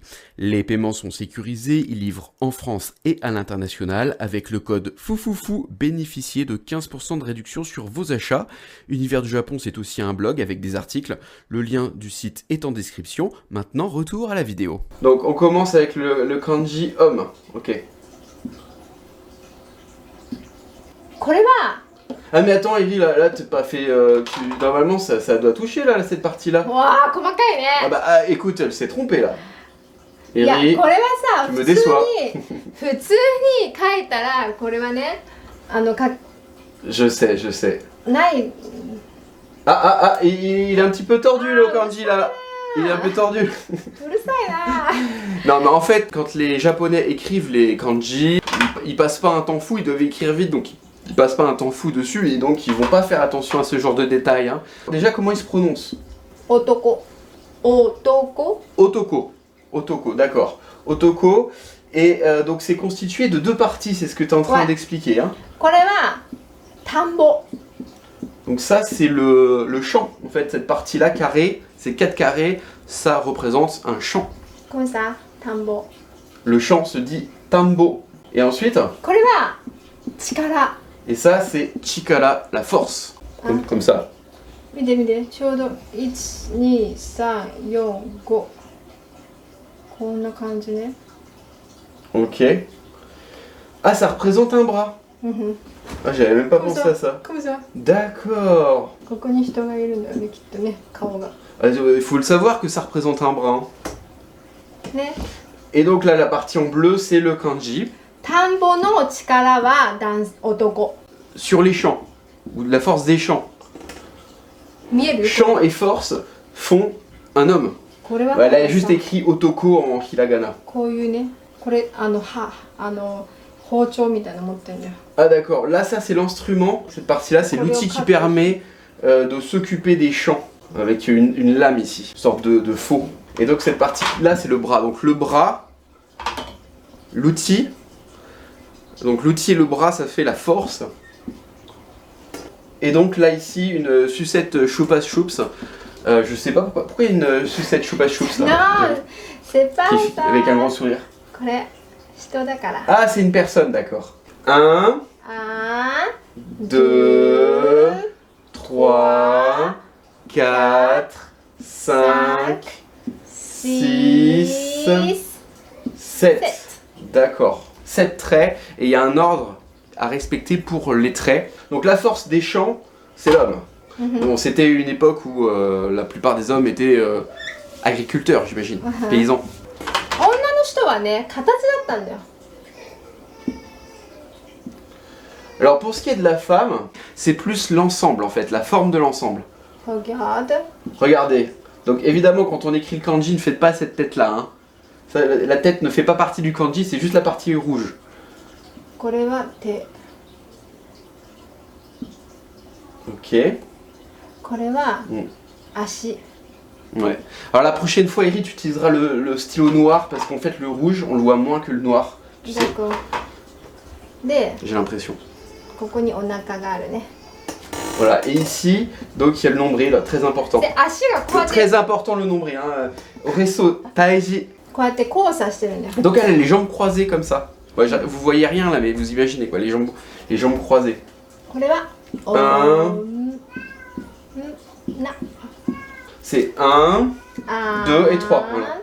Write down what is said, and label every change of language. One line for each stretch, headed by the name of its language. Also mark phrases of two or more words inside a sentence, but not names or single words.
French: Les paiements sont sécurisés, ils livrent en France et à l'international. Avec le code FOUFOUFOU, bénéficiez de 15% de réduction sur vos achats. Univers du Japon, c'est aussi un blog avec des articles. Le lien du site est en description. Maintenant, retour à la vidéo. Donc on commence avec le kanji homme, ok.
Japanese: これは
French: Ah mais attends Eri, là t'es pas fait... Normalement ça doit toucher là, cette partie-là.
Japanese: わあ細かいね。
French: Ah bah écoute, elle s'est trompée là.
Japanese: いや
French: Eri,
Japanese: これはさ
French: tu
Japanese: 普
French: me
Japanese: 通に
French: déçois.
Japanese: 普通に書いたらこれはね
French: Je sais.
Japanese: ない。
French: Ah, il est un petit peu tordu le kanji là. Il est un peu tordu.
Japanese: うるさいな。
French: Non mais en fait, quand les japonais écrivent les kanji, ils passent pas un temps fou, ils doivent écrire vite, donc ils passent pas un temps fou dessus, et donc ils vont pas faire attention à ce genre de détails. Hein. Déjà, comment ils se prononcent?
Japanese: 男。男。
French: Otoko, d'accord. Otoko, et donc c'est constitué de deux parties, c'est ce que tu es en train Ouais. d'expliquer. Hein.
Japanese: これは田んぼ。
French: Donc ça c'est le champ, en fait, cette partie-là carrée, ces 4 carrés, ça représente un champ.
Japanese: これさ田んぼ。
French: Le champ se dit tambo. Et ensuite,
Japanese: これは力。
French: et ça c'est chikara, la force, comme ça.
Japanese: 見て見てちょうど12345こんな感じね。
French: Ok. Ah, ça représente un bras. Ah, j'avais même pas pensé à ça.
Japanese: これさ
French: D'accord.
Japanese: ここに人がいるんだよねきっとね顔が。
French: Ah, il faut le savoir que ça représente un bras. Hein.
Japanese: ね。
French: Et donc là, la partie en bleu, c'est le kanji.
Japanese: 田んぼの力は男。
French: Sur les champs, ou de la force des champs.
Japanese: 見える？
French: Champ et force font un homme.
Japanese: これは
French: Elle a juste écrit Otoko en hiragana.
Japanese: こういうねこれ包丁みたいなの持ってんだよ。
French: Ah d'accord, là ça c'est l'instrument, cette partie-là c'est l'outil qui permet de s'occuper des champs. Avec une lame ici, une sorte de faux. Et donc cette partie-là c'est le bras. Donc le bras, l'outil. Donc l'outil et le bras ça fait la force. Et donc là ici une sucette choupas choups. Je sais pas pourquoi il y a une sucette choupas choups là.
Japanese: なあ、
French: c'est pas ça. Avec un grand sourire.
Japanese: これ人だから。
French: Ah c'est une personne, d'accord. 1, 2, 3, 4, 5, 6, 7. D'accord. 7 traits et il y a un ordre à respecter pour les traits. Donc la force des champs, c'est l'homme. Bon, c'était une époque où la plupart des hommes étaient agriculteurs, j'imagine, paysans.
Japanese: 女の人はね形だったんだよ。
French: Alors pour ce qui est de la femme, c'est plus l'ensemble en fait, la forme de l'ensemble. Regarde. Regardez. Donc évidemment quand on écrit le kanji, ne faites pas cette tête-là. Hein. Ça, la tête ne fait pas partie du kanji, c'est juste la partie rouge.
Japanese: これは手。
French: Ok.
Japanese: これは足。
French: Ouais. Alors la prochaine fois, Eri, tu utiliseras le stylo noir parce qu'en fait le rouge, on le voit moins que le noir. Tu sais. D'accord.
Japanese: で、
French: J'ai l'impression.
Japanese: ここにお腹があるね。
French: Voilà, et ici, donc il y a le nombril, très important.
Japanese: で足がこうやって
French: Très important le nombril, hein. Resto, taiji.
Japanese: こうやって交差してるんだよ
French: Donc elle a les jambes croisées comme ça. Ouais, vous voyez rien là, mais vous imaginez quoi, les jambes croisées.
Japanese: これは
French: C'est 1, 2 et 3. Voilà.